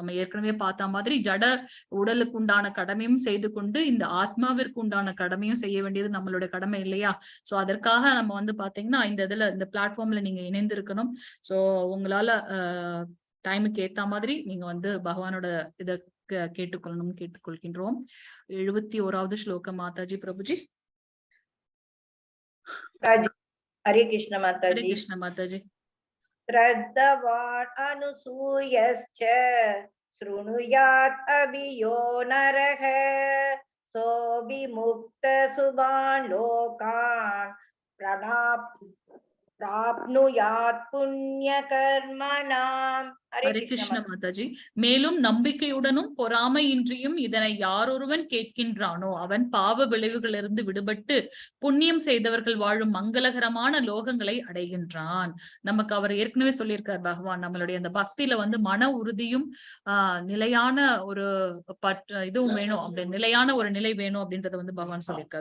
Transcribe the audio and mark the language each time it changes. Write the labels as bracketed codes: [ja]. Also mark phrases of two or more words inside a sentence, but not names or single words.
[ta] நம்ம ஏற்கனவே பார்த்த மாதிரி ஜட உடலுக்கு உண்டான கடமையும் செய்து கொண்டு இந்த ஆத்மாவிற்கு உண்டான கடமையும் செய்ய வேண்டியது நம்மளோட கடமை இல்லையா? சோ அதற்காக நம்ம வந்து பாத்தீங்கன்னா இந்த பிளாட்ஃபார்ம்ல நீங்க இணைந்திருக்கணும். சோ உங்களால டைமுக்கு ஏத்த மாதிரி நீங்க வந்து பகவானோட இத கேட்டுக்கொள்ளணும் கேட்டுக்கொள்கின்றோம். 71வது ஸ்லோகம் மாதாஜி பிரபுஜி. [hi] हरे कृष्ण माताजी. [ta] ஹரே கிருஷ்ண மாதாஜி. [sa] श्रद्धवान् अनुसूयश्च शृणुयात् अभियो नरः सोऽभिमुक्त सुभान् लोकान् प्राप्नुयात् पुण्यकर्मणाम्. [ta] ஹரே கிருஷ்ண மாதாஜி. மேலும் நம்பிக்கையுடனும் பொறாமையின்றியும் இதனை யாரொருவன் கேட்கின்றானோ அவன் பாவ விளைவுகளிலிருந்து விடுபட்டு புண்ணியம் செய்தவர்கள் வாழும் மங்களகரமான லோகங்களை அடைகின்றான். நமக்கு அவர் ஏற்கனவே சொல்லியிருக்கார் பகவான், நம்மளுடைய அந்த பக்தியில வந்து மன உறுதியும் நிலையான ஒரு இதுவும் வேணும், அப்படி நிலையான ஒரு நிலை வேணும் அப்படின்றத வந்து பகவான் சொல்லியிருக்கார்.